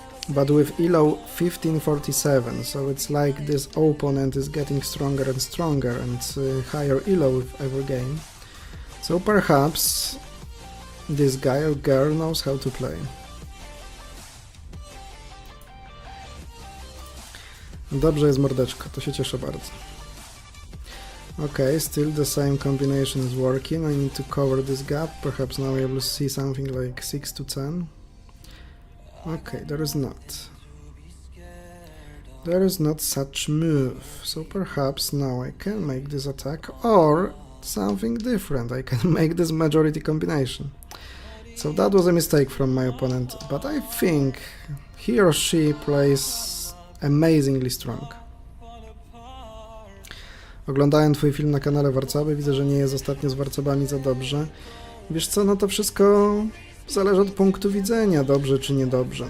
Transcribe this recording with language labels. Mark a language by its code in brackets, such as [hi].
[en] But with ELO 1547, so it's like this opponent is getting stronger and stronger, and higher ELO with every game. So perhaps this guy or girl knows how to play. [pl] Dobrze jest, mordeczko, to się cieszę bardzo. [en] Okay, still the same combination is working. I need to cover this gap. Perhaps now I will see something like 6 to 10. Okay, there is not. There is not such move. So perhaps now I can make this attack, or something different. I can make this majority combination. So that was a mistake from my opponent, but I think he or she plays amazingly strong. [pl] Oglądałem Twój film na kanale Warcaby, widzę, że nie jest ostatnio z Warcabami za dobrze. Wiesz co, no to wszystko zależy od punktu widzenia, dobrze czy niedobrze.